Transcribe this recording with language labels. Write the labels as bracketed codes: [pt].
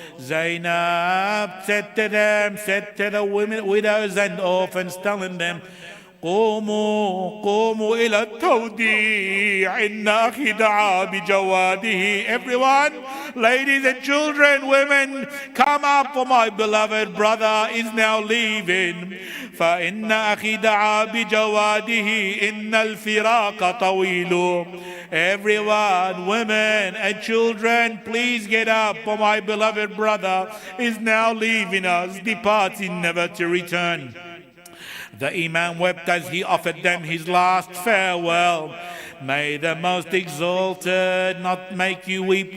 [en] Zainab said to the women, widows and orphans, telling them, [ar] قوموا إلى التوديع إن أخي دعا بجواده. [en] Everyone, ladies and children, women, come up, for my beloved brother is now leaving. [ar] فإن أخي دعا بجواده إن الفراق طويل. [en] Everyone, women and children, please get up, for my beloved brother is now leaving us, departing never to return. The Imam wept as he offered them his last farewell. May the Most Exalted not make you weep.